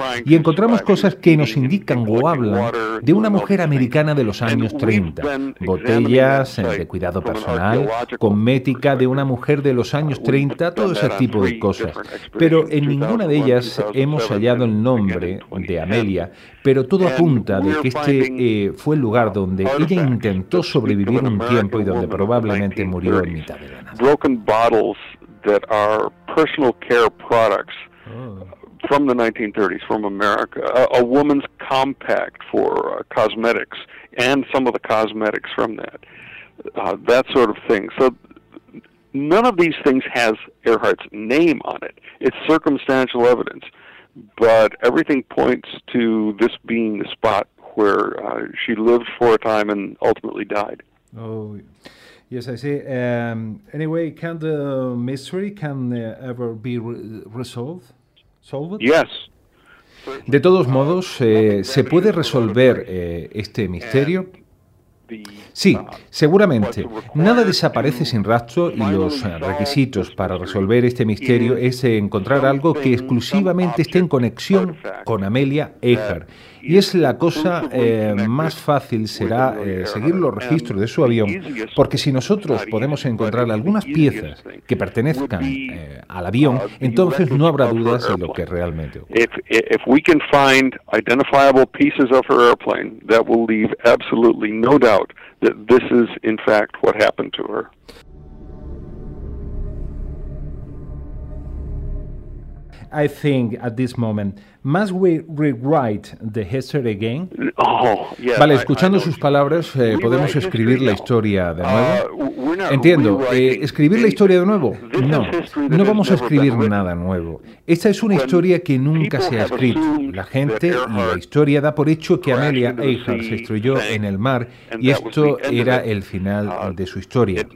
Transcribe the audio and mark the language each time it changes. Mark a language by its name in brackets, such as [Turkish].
[Spanish] Y encontramos cosas que nos indican o hablan de una mujer americana de los años 30, botellas de cuidado personal, cosmética de una mujer de los años 30, todo ese tipo de cosas. Pero en ninguna de ellas hemos hallado el nombre de Amelia, pero todo apunta de que este fue el lugar donde ella intentó sobrevivir un tiempo y donde probablemente murió en mitad de la nada. [English] Broken bottles that are personal care products from the 1930s, from America, a woman's compact for cosmetics and some of the cosmetics from that. That sort of thing. So none of these things has Earhart's name on it. It's circumstantial evidence, but everything points to this being the spot where she lived for a time and ultimately died. Oh, yes, I see. Anyway, can the mystery ever be resolved? Solved? Yes. [Spanish] De todos modos, ¿se puede resolver este misterio? Sí, seguramente. Nada desaparece sin rastro y los requisitos para resolver este misterio es encontrar algo que exclusivamente esté en conexión con Amelia Earhart. Y es la cosa más fácil será seguir los registros de su avión, porque si nosotros podemos encontrar algunas piezas que pertenezcan al avión, entonces no habrá dudas de lo que realmente ocurre. [English] If we can find identifiable pieces of her airplane, that will leave absolutely no doubt that this is in fact what happened to her. I think at this moment, must we rewrite the history again? [Spanish] Vale, escuchando sus palabras, ¿podemos escribir la historia de nuevo? Entiendo, ¿escribir la historia de nuevo? No, no vamos a escribir nada nuevo. Esta es una historia que nunca se ha escrito. La gente y la historia da por hecho que Amelia Earhart se estrelló en el mar y esto era el final de su historia.